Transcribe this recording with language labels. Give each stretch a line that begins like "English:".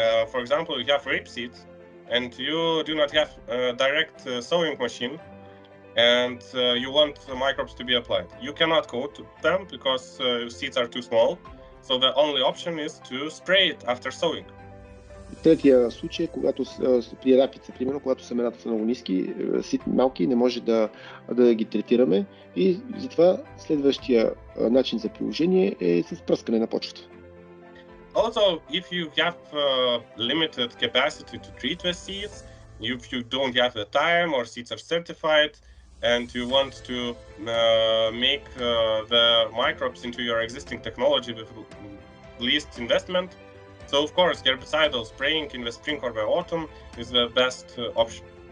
English: For example, you have rapeseed and you do not have a direct sowing machine and you want the microbes to be applied. You cannot coat them because seeds are too small, so the only option is to spray it after sowing.
Bulgarian: Третия случай е когато при рапица, примерно, когато семената са много ниски, малки, не може да ги третираме, и затова следващия начин за приложение е с пръскане на почвата.
English: Also, if you have limited capacity to treat the seeds, if you don't have the time or seeds are certified and you want to make the microbes into your existing technology with least investment, so of course herbicidal spraying in the spring or the autumn is the best option.